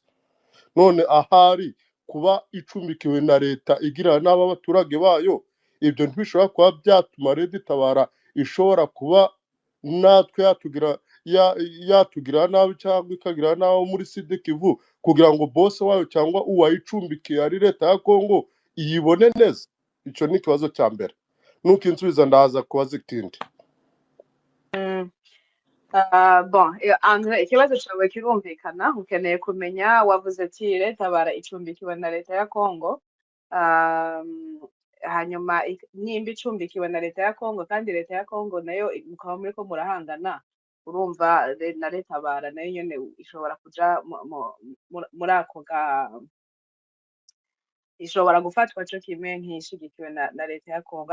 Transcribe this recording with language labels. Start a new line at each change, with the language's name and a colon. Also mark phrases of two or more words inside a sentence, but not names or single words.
Kinyarwanda: None ahari kuba icumbikiwe na leta igirana n'aba baturage bayo, ibyo ntibishobora kuba byatuma Red Tabara ishobora kuba natwe yatugira nabi, cyangwa ikagira nabi muri Sud Kivu, kugira ngo bose wayo cyangwa uwayicumbikiye ari leta ya Kongo iyibone neza. Icyo ni ikibazo cya mbere. Nuko insubiza ndaza kubaza ikindi.
Rundi: Andre, ikibazo cyawe kirumvikana. Ukeneye kumenya, wavuze ati Red Tabara icumbikiwe na leta ya Kongo, hanyuma nimba icumbikiwe na leta ya Kongo kandi leta ya Kongo nayo mukaba muriko murahangana, urumva na Red Tabara nayo nyene ishobora kuja muri ako ishobora gufatwa cyo kimwe nk'ishigikiwe na leta ya Kongo.